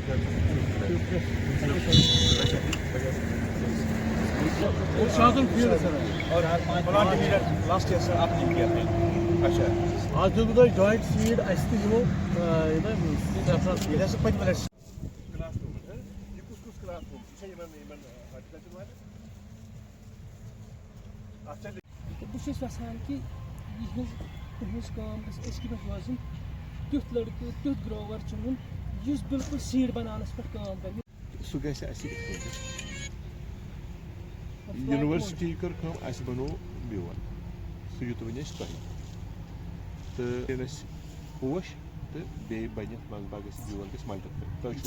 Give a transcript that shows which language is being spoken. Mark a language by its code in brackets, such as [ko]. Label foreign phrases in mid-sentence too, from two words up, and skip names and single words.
[en] last year [ur] سر آپ نے کیا تھا اچھا آج جو بتائی [en] joint seed [ur] اس تھی وہ یہ ہے سر پتہ ملے [en] class room [ur] یہ کس [en] class room [ur] یہ ہارٹیکلچر والے اچھا [ks] بہٕ چھُس یژھان کہِ تُہٕنٛز کٲم گژھِ أزکہِ پٮ۪ٹھ روزٕنۍ تیُتھ لٔڑکہٕ تیُتھ گرٛووَر چُنُن یُس بِلکُل سیٖڈ بَناونَس پٮ۪ٹھ کٲم کَرِ. سُہ گژھِ اَسہِ یونیورسٹی کٔر کٲم اَسہِ بنوو بیول سُہ یُت وۄنۍ أسۍ تۄہہِ تہٕ ییٚلہِ اَسہِ پوش تہٕ بیٚیہِ بَنہِ منٛزٕ باغ گژھِ بیول گژھِ مَلٹِپلے تۄہہِ چھُو